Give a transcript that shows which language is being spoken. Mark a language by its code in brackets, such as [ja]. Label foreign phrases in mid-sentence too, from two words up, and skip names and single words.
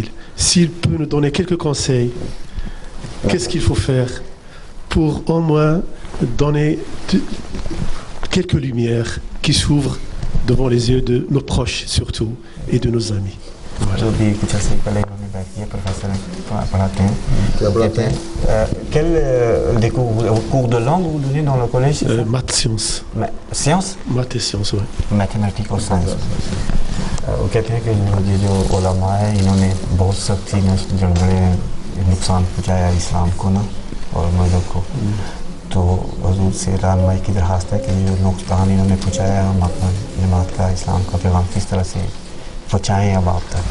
[fr] S'il peut nous donner quelques conseils, qu'est-ce qu'il faut faire pour au moins donner quelques lumières qui s'ouvrent devant les yeux de nos proches surtout et de nos amis. Voilà. Des cours de langue vous donnez dans le collège? Maths, sciences. Sciences? Maths et sciences, oui. Mathématiques और sciences. [ur] وہ کہتے ہیں کہ یہ جو علما ہے انہوں نے بہت سختی میں جنگلے نقصان پہنچایا اسلام کو نا اور مذہب کو. تو حضور سے رہنمائی کی درخواست ہے کہ جو نقصان انہوں نے پہنچایا ہم اپنا جماعت کا اسلام کا پیغام کس طرح سے پہنچائیں اب آپ تک.